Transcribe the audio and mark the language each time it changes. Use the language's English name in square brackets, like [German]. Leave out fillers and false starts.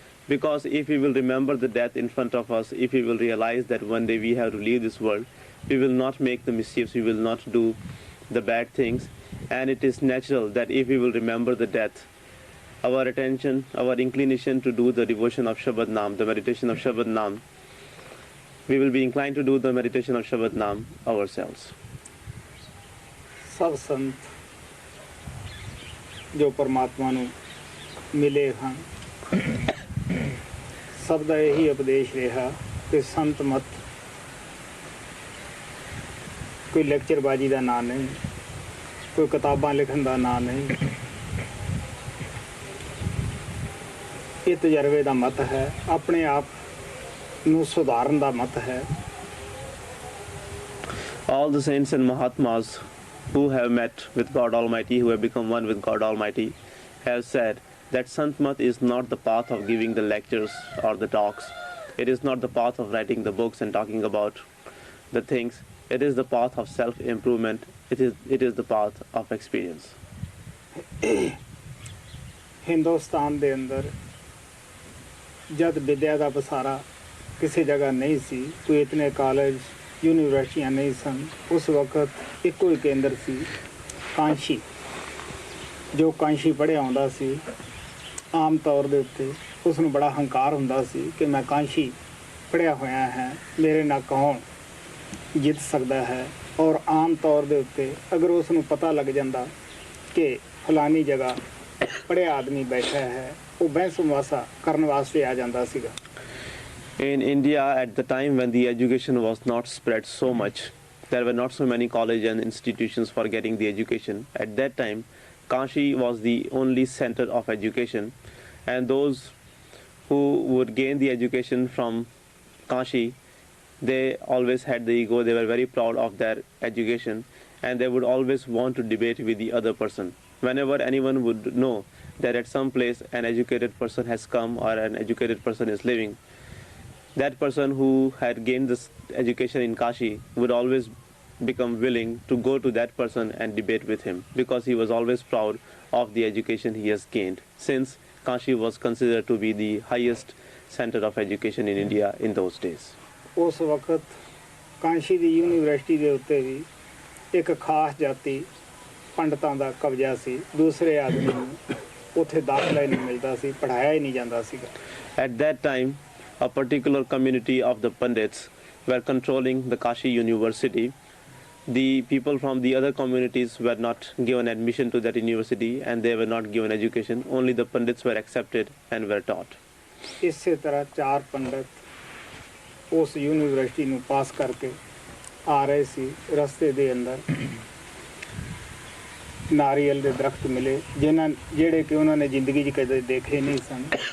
[English] Because if we will remember the death in front of us, if we will realize that one day we have to leave this world, we will not make the mischiefs, we will not do the bad things. And it is natural that if we will remember the death, our attention, our inclination to do the devotion of Shabad Nam, the meditation of Shabad Nam, we will be inclined to do the meditation of Shabad Nam ourselves. [Punjabi] ਸਭ ਸੰਤ ਜੋ ਪਰਮਾਤਮਾ ਨੂੰ ਮਿਲੇ ਹਨ, ਸਭ ਦਾ ਇਹੀ ਉਪਦੇਸ਼ ਰਿਹਾ ਕਿ ਸੰਤ ਮਤ ਕੋਈ ਲੈਕਚਰਬਾਜੀ ਦਾ ਨਾਂ ਨਹੀਂ, ਕੋਈ ਕਿਤਾਬਾਂ ਲਿਖਣ ਦਾ ਨਾਂ ਨਹੀਂ, ਇਹ ਤਜਰਬੇ ਦਾ ਮਤ ਹੈ, ਆਪਣੇ ਆਪ ਨੂੰ ਸੁਧਾਰਨ ਦਾ ਮਤ ਹੈ। [English] All the saints and Mahatmas who have met with God Almighty, who have become one with God Almighty, have said that Sant Mat is not the path of giving the lectures or the talks. It is not the path of writing the books and talking about the things. It is the path of self-improvement. It is the path of experience. [Punjabi] Hindustan ਦੇ ਅੰਦਰ ਜਦ ਵਿਦਿਆ ਦਾ ਪਸਾਰਾ ਕਿਸੇ ਜਗ੍ਹਾ ਨਹੀਂ ਸੀ, ਕੋਈ ਇਤਨੇ college ਯੂਨੀਵਰਸਿਟੀਆਂ ਨਹੀਂ ਸਨ, ਉਸ ਵਕਤ ਇੱਕੋ ਹੀ ਕੇਂਦਰ ਸੀ, ਕਾਂਸ਼ੀ। ਜੋ ਕਾਂਸ਼ੀ ਪੜ੍ਹਿਆ ਆਉਂਦਾ ਸੀ, ਆਮ ਤੌਰ ਦੇ ਉੱਤੇ ਉਸ ਨੂੰ ਬੜਾ ਹੰਕਾਰ ਹੁੰਦਾ ਸੀ ਕਿ ਮੈਂ ਕਾਂਸ਼ੀ ਪੜ੍ਹਿਆ ਹੋਇਆ ਹੈ, ਮੇਰੇ ਨਾਲ ਕੌਣ ਜਿੱਤ ਸਕਦਾ ਹੈ। ਔਰ ਆਮ ਤੌਰ ਦੇ ਉੱਤੇ ਅਗਰ ਉਸ ਨੂੰ ਪਤਾ ਲੱਗ ਜਾਂਦਾ ਕਿ ਫਲਾਨੀ ਜਗ੍ਹਾ ਪੜ੍ਹਿਆ ਆਦਮੀ ਬੈਠਾ ਹੈ, ਉਹ ਬਹਿਸ ਮੁਬਾਸਾ ਕਰਨ ਵਾਸਤੇ ਆ ਜਾਂਦਾ ਸੀਗਾ। [English] In India, at the time when the education was not spread so much, there were not so many colleges and institutions for getting the education. At that time, Kashi was the only center of education, and those who would gain the education from Kashi, they always had the ego. They were very proud of their education, and they would always want to debate with the other person. Whenever anyone would know that at some place an educated person has come or an educated person is living, that person who had gained this education in Kashi would always become willing to go to that person and debate with him, because he was always proud of the education he has gained, since Kashi was considered to be the highest center of education in India in those days. [Punjabi] ਉਸ ਵਕਤ ਕਾਂਸ਼ੀ ਦੀ university ਦੇ ਉੱਤੇ ਵੀ ਇੱਕ ਖਾਸ ਜਾਤੀ ਪੰਡਤਾਂ ਦਾ ਕਬਜ਼ਾ ਸੀ, ਦੂਸਰੇ ਆਦਮੀ ਨੂੰ ਉੱਥੇ ਦਾਖਲਾ ਹੀ ਨਹੀਂ ਮਿਲਦਾ ਸੀ, ਪੜ੍ਹਾਇਆ ਹੀ ਨਹੀਂ ਜਾਂਦਾ ਸੀਗਾ। [English] At that time, a particular community of the Pandits were controlling the Kashi University. The people from the other communities were not given admission to that university, and they were not given education. Only the Pandits were accepted and were taught. [Punjabi] ਇਸੇ ਤਰ੍ਹਾਂ 4 ਪੰਡਤ ਉਸ university ਨੂੰ ਪਾਸ ਕਰਕੇ ਆ ਰਹੇ ਸੀ। ਰਸਤੇ ਦੇ ਅੰਦਰ ਨਾਰੀਅਲ ਦੇ ਦਰਖਤ ਮਿਲੇ, ਜਿਹੜੇ ਕਿ ਉਹਨਾਂ ਨੇ ਜ਼ਿੰਦਗੀ 'ਚ ਕਦੇ ਦੇਖੇ ਨਹੀਂ ਸਨ।